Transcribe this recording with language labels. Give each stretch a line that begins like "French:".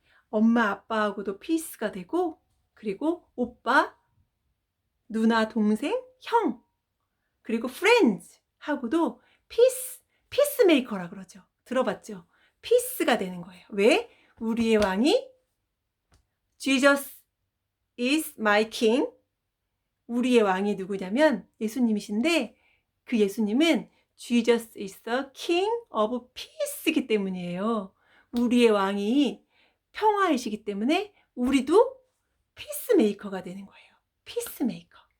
Korean: 엄마 아빠하고도 피스가 되고, 그리고 오빠, 누나, 동생, 형, 그리고 friends 하고도 피스메이커라 그러죠. 들어봤죠? 피스가 되는 거예요. 왜? 우리의 왕이
English: Jesus is my king.
Korean: 우리의 왕이 누구냐면 예수님이신데, 그 예수님은
English: Jesus is the King of Peace
Korean: 이기 때문이에요. 우리의 왕이 평화이시기 때문에 우리도 피스메이커가 되는 거예요. 피스메이커.